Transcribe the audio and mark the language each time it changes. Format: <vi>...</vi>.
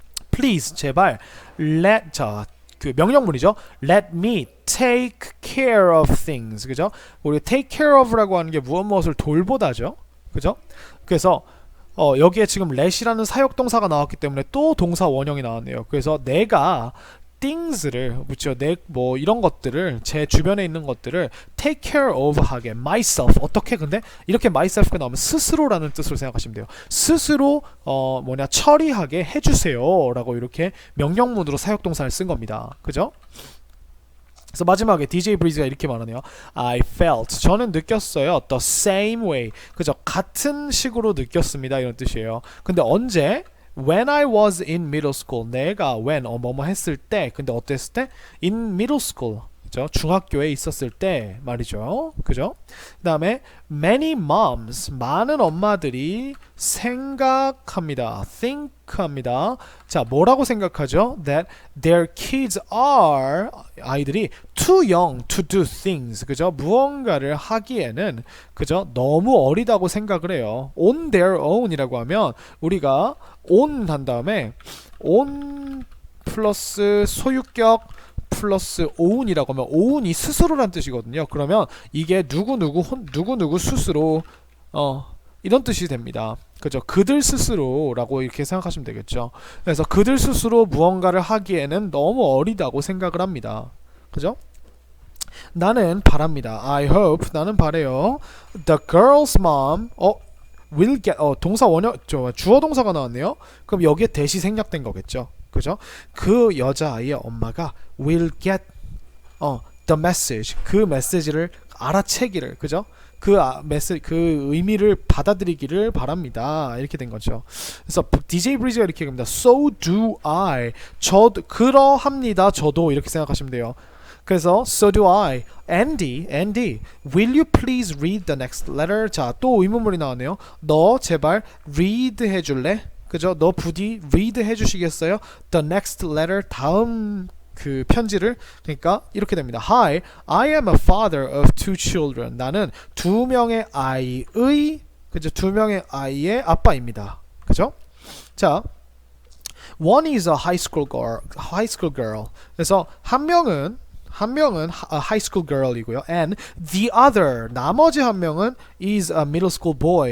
<ko>Please 제발 그 명령문이죠.</ko> <en>Let me take care of things.</en> <ko>그죠? 우리</ko> <en>take care of</en> <ko>라고 하는 게 무엇을 돌보다죠. 그죠? 그래서 여기에 지금 let이라는 사역동사가 나왔기 때문에 또 동사 원형이 나왔네요. 그래서 내가 things를 묻죠. 이런 것들을 제 주변에 있는 것들을 take care of 하게 myself 어떻게 근데 이렇게 myself가 나오면 스스로라는 뜻으로 생각하시면 돼요. 스스로 처리하게 해주세요라고 이렇게 명령문으로 사역동사를 쓴 겁니다. 그죠? 그래서 마지막에 DJ 브리즈가 이렇게 말하네요.</ko> <en>I felt</en> <ko>저는 느꼈어요.</ko> <en>The same way 그죠?</en> <ko>같은 식으로 느꼈습니다. 이런 뜻이에요. 근데 언제?</ko> <en>When I was in middle school</en> <ko>내가 뭐뭐 했을 때 근데 어땠을 때?</ko> <en>In middle school 그죠?</en> <ko>중학교에 있었을 때 말이죠. 그죠? 그 다음에</ko> <en>many moms</en> <ko>많은 엄마들이 생각합니다. think 합니다. 자, 뭐라고 생각하죠?</ko> <en>That their kids are</en> <ko>아이들이</ko> <en>too young to do things 그죠?</en> <ko>무언가를 하기에는 그죠? 너무 어리다고 생각을 해요.</ko> <en>On their own</en> <ko>이라고 하면 우리가 on 한 다음에 on 플러스 소유격 플러스 own이라고 하면 own이 스스로란 뜻이거든요. 그러면 이게 누구 스스로 이런 뜻이 됩니다. 그죠? 그들 스스로라고 이렇게 생각하시면 되겠죠. 그래서 그들 스스로 무언가를 하기에는 너무 어리다고 생각을 합니다. 그죠? 나는 바랍니다.</ko> <en>I hope</en> <ko>나는 바래요.</ko> <en>The girl's mom will get</en> <ko>동사 원형 주어 동사가 나왔네요. 그럼 여기에 대시 생략된 거겠죠. 그죠? 그 여자아이의 엄마가</ko> <en>will get the message</en> <ko>그 메시지를 알아채기를 그죠? 그 의미를 받아들이기를 바랍니다. 이렇게 된 거죠. 그래서 DJ 브리즈가 이렇게 얘기합니다.</ko> <en>So do I. 그러합니다.</en> <ko>저도 이렇게 생각하시면 돼요. 그래서</ko> <en>so do I. Andy, will you please read the next letter?</en> <ko>자, 또 의문문이 나왔네요. 너 제발 read 해줄래? 그죠? 너 부디 read 해주시겠어요?</ko> <en>The next letter</en> <ko>다음 그 편지를 그러니까 이렇게 됩니다.</ko> <en>Hi, I am a father of two children.</en> <ko>나는 두 명의 아이의 그죠? 두 명의 아이의 아빠입니다. 그죠? 자,</ko> <en>One is a high school girl.</en> <ko>그래서 한 명은</ko> <en>a high school girl</en> <ko>이고요.</ko> <en>And the other,</en> <ko>나머지 한 명은</ko> <en>is a middle school boy.</en>